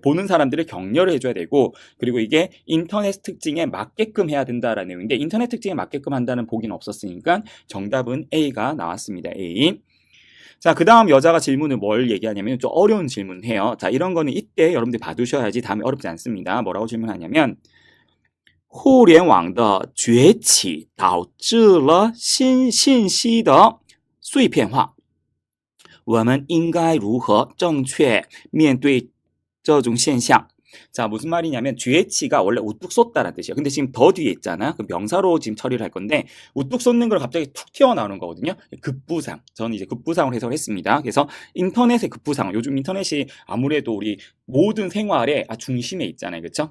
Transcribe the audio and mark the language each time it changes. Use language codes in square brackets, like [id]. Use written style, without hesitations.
[ko] 보는 사람들을 격려를 해줘야 되고, 그리고 이게 인터넷 특징에 맞게끔 해야 된다라는 내용인데, 인터넷 특징에 맞게끔 한다는 보기는 없었으니까 정답은 A가 나왔습니다. A. 자, 그 다음 여자가 질문을 뭘 얘기하냐면 좀 어려운 질문을 해요. 자, 이런 거는 이때 여러분들 봐두셔야지 다음에 어렵지 않습니다. 뭐라고 질문하냐면 [zh] 互联网的崛起导致了信息的碎片化我们应该如何正确面对这种现象? [ko] 자, 무슨 말이냐면 죄치가 원래 우뚝 쏟다라는 뜻이에요. 근데 지금 더 뒤에 있잖아. 그 명사로 지금 처리를 할 건데 우뚝 쏟는 걸 갑자기 툭 튀어나오는 거거든요. 급부상. 저는 이제 급부상을 해석을 했습니다. 그래서 인터넷의 급부상. 요즘 인터넷이 아무래도 우리 모든 생활의 중심에 있잖아요. 그렇죠?